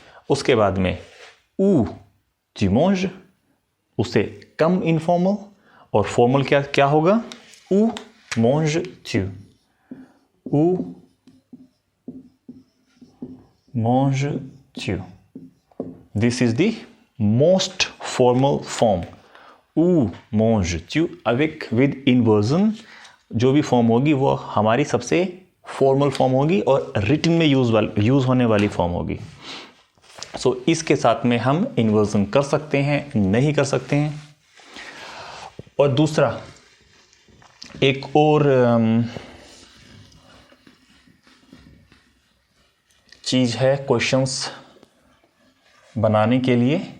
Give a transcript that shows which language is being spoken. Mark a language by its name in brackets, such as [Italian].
[Hindi] उसके बाद में [French] où tu manges, [Hindi] उससे कम इनफॉर्मल, और फॉर्मल क्या होगा, [French] où manges-tu, où manges-tu। [English] This is the most formal form, [French] où manges-tu, avec [English] with inversion। [Hindi] जो भी फॉर्म होगी वो हमारी सबसे फॉर्मल फॉर्म होगी और रिटन में यूज होने वाली फॉर्म होगी। सो इसके साथ में हम इन्वर्जन कर सकते हैं, नहीं कर सकते हैं। और दूसरा एक और चीज़ है क्वेश्चंस बनाने के लिए,